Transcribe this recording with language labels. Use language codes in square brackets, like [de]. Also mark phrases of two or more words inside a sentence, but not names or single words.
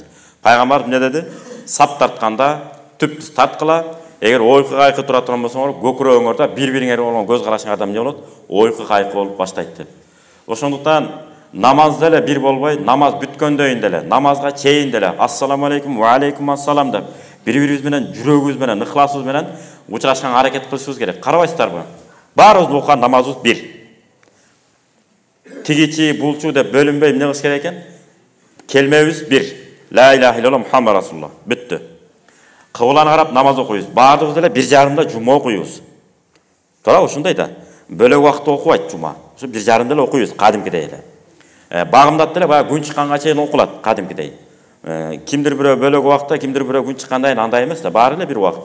[ky] Пайгамбар эмне деди? Сап тартканда түп-түз тарткыла. Эгер ойкы кайкы тура турган болсоңор, көкүрөгүңөрдө бири-бириңерге болгон көз карашыңарда эмне болот? Ойкы кайкы болуп баштайт деп. Ошондуктан намаз деле бир болбой, намаз бүткөндөн деле, намазга чейин деле [ar] السلام عليكم وعليكم السلام [ky] деп бири-бирибиз менен жүрөгүбүз менен, ыхласыбыз менен учурашканга аракет кылышыбыз керек. Карабайсыздарбы? Баарыбыз окуган намазыбыз бир. Тигичи, булчу деп бөлүнбөй эмне кылыш керек экен? Келмебиз бир. [ar] لا إله إلا الله محمد رسول الله. [ky] Бүттү. Кыбланы карап намаз окуйбуз. Баардыгыбыз деле 1,5 жума окуйбуз. Туура ушундай да. Бөлөк убакытта окубайт жума. Ушу 1,5 деле окуйбуз кадимкидей эле. Багымдат деле баягы күн чыкканга чейин окулат кадимкидей. Кимдир бирөө бөлөк убакытта, кимдир бирөө күн чыккандан кийин андай эмес да, баары эле бир убакыт.